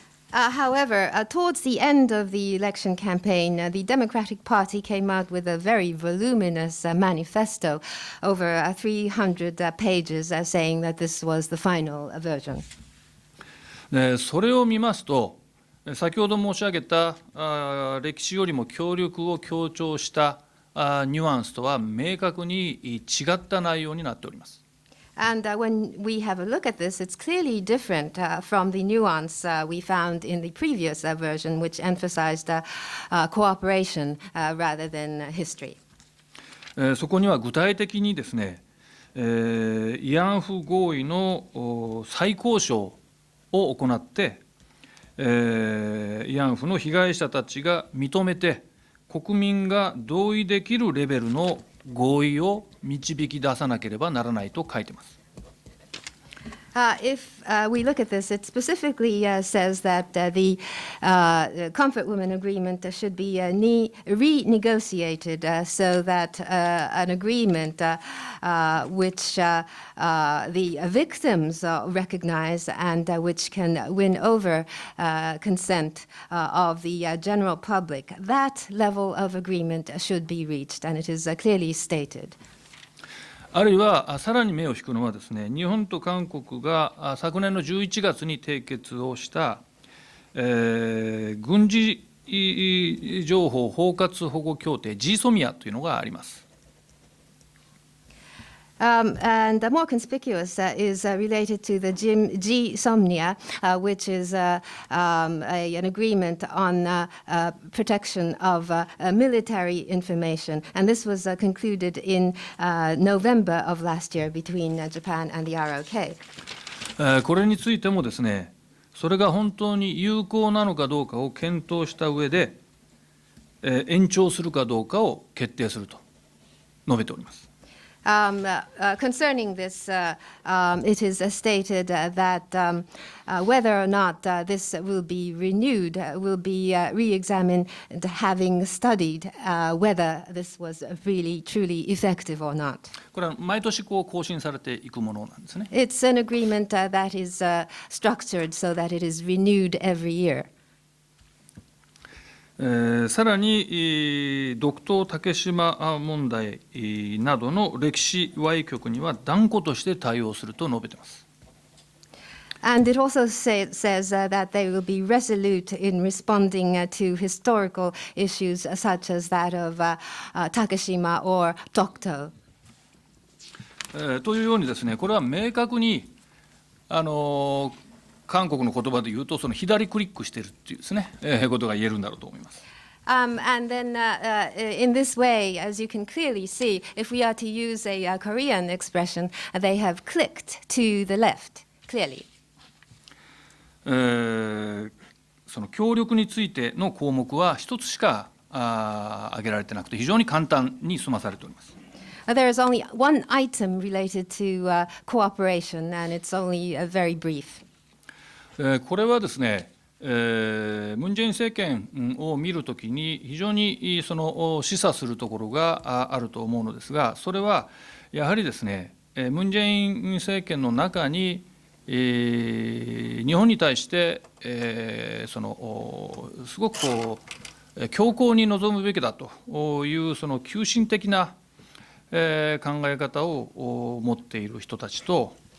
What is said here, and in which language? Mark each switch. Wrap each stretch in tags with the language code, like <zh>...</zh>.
<en>However, towards the end of the election campaign, the Democratic Party came out with a very voluminous manifesto over 300 pages saying that this was the final version.</en> <ja>それを見ますと、先ほど申し上げた歴史よりも協力を強調したニュアンスとは明確に違った内容になっております。</ja> <en>And when we have a look at this, it's clearly different from the nuance we found in the previous version, which emphasized cooperation rather than history.</en> <ja>そこには具体的にですね、慰安婦合意の再交渉を行って、慰安婦の被害者たちが認めて、国民が同意できるレベルの合意を導き出さなければならないと書いています。</ja> <en>If we look at this, it specifically says that the Comfort Women Agreement should be renegotiated so that an agreement which the victims recognize and which can win over consent of the general public, that level of agreement should be reached, and it is clearly stated.</en> <ja>あるいはさらに目を引くのはですね、日本と韓国が昨年の11月に締結をした、軍事情報包括保護協定 GSOMIA というのがあります。</ja> <en>And more conspicuous is related to the GSOMIA, which is an agreement on protection of military information. And this was concluded in November of last year between Japan and the ROK.</en> <ja>これについてもですね、それが本当に有効なのかどうかを検討した上で、延長するかどうかを決定すると述べております。</ja> <en>Concerning this, it is stated that whether or not this will be renewed will be re-examined, having studied whether this was really truly effective or not.</en> <ja>これは毎年更新されていくものなんですね。</ja> <en>It's an agreement that is structured so that it is renewed every year.</en> <ja>さらに独島竹島問題などの歴史歪曲には断固として対応すると述べています。</ja> <en>And it also says that they will be resolute in responding to historical issues such as that of Takeshima or Dokdo.</en> <ja>というようにですね、これは明確に韓国の言葉で言うと、その左クリックしているというですね、ことが言えるんだろうと思います。</ja> <en>And then in this way, as you can clearly see, if we are to use a Korean expression, they have clicked to the left, clearly.</en> <ja>その協力についての項目は一つしか挙げられてなくて、非常に簡単に済まされております。</ja> <en>There is only one item related to cooperation, and it's only very brief.</en> <ja>これはですね、ムン・ジェイン政権を見るときに非常にその示唆するところがあると思うのですが、それはやはりですね、ムン・ジェイン政権の中に日本に対してそのすごくこう強硬に臨むべきだというその急進的な考え方を持っている人たちと、</ja>